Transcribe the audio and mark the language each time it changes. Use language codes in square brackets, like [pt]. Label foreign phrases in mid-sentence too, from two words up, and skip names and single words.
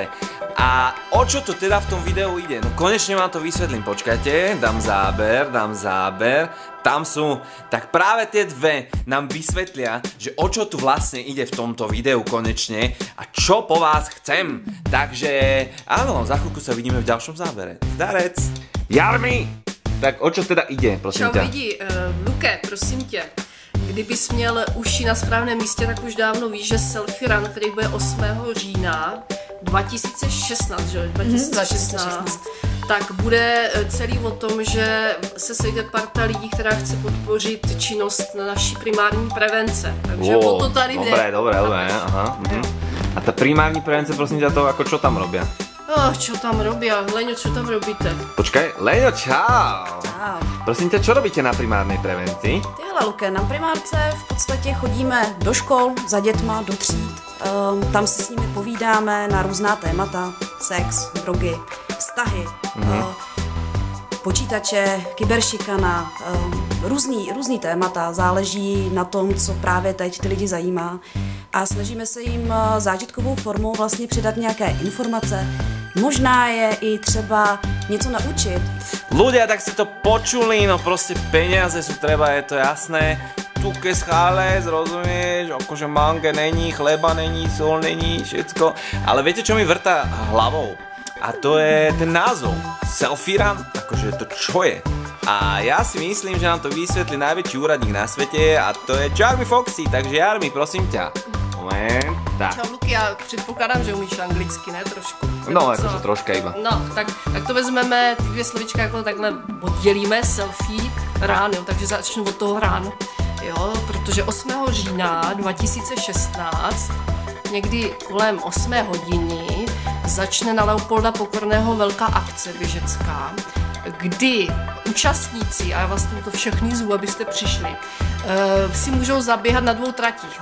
[sk] A o čo to teda v tom videu ide? No konečne vám to vysvetlím, počkajte, dám záber, tam sú. Tak práve tie dve nám vysvetlia, že o čo tu vlastne ide v tomto videu konečne a čo po vás chcem. Takže áno, za chvíľku sa vidíme v ďalšom zábere. Zdarec! Jarmi! Tak o čo teda ide, prosím ťa? [cs] Čau lidi, Luke, prosím tě. Kdybys měl uši na správném místě, tak už dávno víš, že Selfie Run, který bude 8. října 2016, že? 2016, tak bude celý o tom, že se sejde parta lidí, která chce podpořit činnost na naší primární prevence. Takže o to tady jde. [sk] Dobré, aha. A ta [cs] primární prevence, [sk] prosím ťa, to ako čo tam robia? Čo tam robia? Leňo, čo tam robíte? Počkaj, Leňo, čau! Čau. Prosím ťa, čo robíte na primárnej prevencii? [cs] Tyhle, Luke, na primárce v podstatě chodíme do škol za dětma, do tříd. Tam si s nimi povídáme na různá témata. Sex, drogy, vztahy, počítače, kyberšikana, různý témata. Záleží na tom, co právě teď ty lidi zajímá. A snažíme se jim zážitkovou formou vlastně předat nějaké informace. Možná je i třeba něco naučit. [sk] Ľudia, tak si to počuli, no proste peniaze sú treba, je to jasné. Tuke schále, rozumieš, akože mange není, chleba není, sol není, všetko. Ale viete, čo mi vrtá hlavou? A to je ten názov. Selfie Run, akože to čo je? A ja si myslím, že nám to vysvetlí najväčší úradník na svete a to je Jarmi Foxy, takže Jarmi, prosím ťa. [cs] Moment, tak. Čau Luky, já předpokládám, že umíš anglicky, ne? [sk] Trošku. No, jakože troška iba. [cs] No, tak to vezmeme, ty dvě slovička jako takhle oddělíme, Selfie Run, jo, takže začnu od toho Run, jo, protože 8. října 2016, někdy kolem 8 hodiny, začne na Leopolda Pokorného velká akce běžecká, kdy účastníci, a já vlastně to všechny zvu, abyste přišli, si můžou zaběhat na 2 tratích.